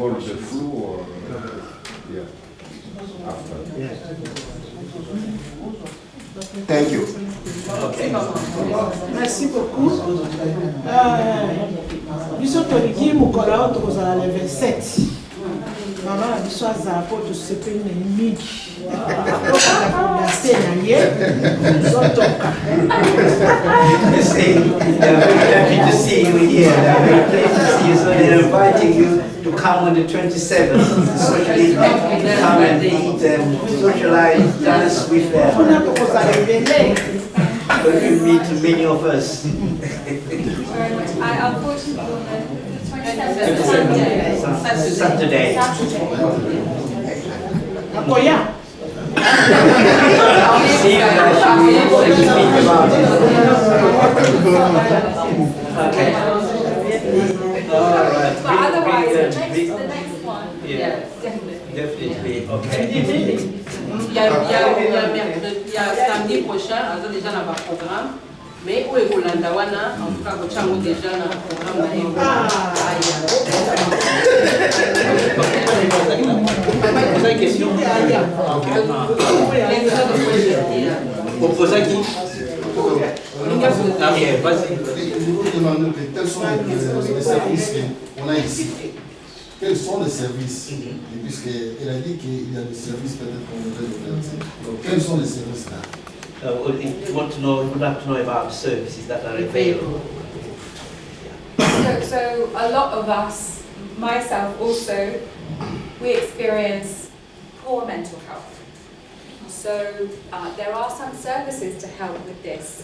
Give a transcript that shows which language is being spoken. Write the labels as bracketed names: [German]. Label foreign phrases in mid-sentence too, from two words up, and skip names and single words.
[English] Call the questions. flu or yeah. After. Thank you. Okay. [French] Merci beaucoup. [Lingala] Biso toliki mokolo oyo tokozala le 27. Mama na biso azala po tosepeli na ye mingi. Akobase na ye zotoka. [English] They're very happy to see you here. They're very pleased to see you. So they're inviting you to come on the 27th, socially come and eat and socialize, dance with them. So you meet many of us. Thank you very much. I unfortunately on the 27th Saturday. [Lingala] Akoya. [English] See you guys. We'll speak about it. Okay. All right. But otherwise, the next one, Yeah. Definitely. Okay. [French] Il y a samedi prochain, on a déjà un programme, mais où est Rolanda Wana, en tout cas, on a déjà un programme. Poser une question. Pour poser qui? Ok, vas-y. Nous vous demandons quels sont les services qu'on a ici. Quels sont les services? Puisqu'elle a dit qu'il y a des services peut-être qu'on devrait faire. Donc quels sont les services là? [English] You want to know? You would like to know about the services that are available. So a lot of us, myself also, we experience poor mental health. So there are some services to help with this.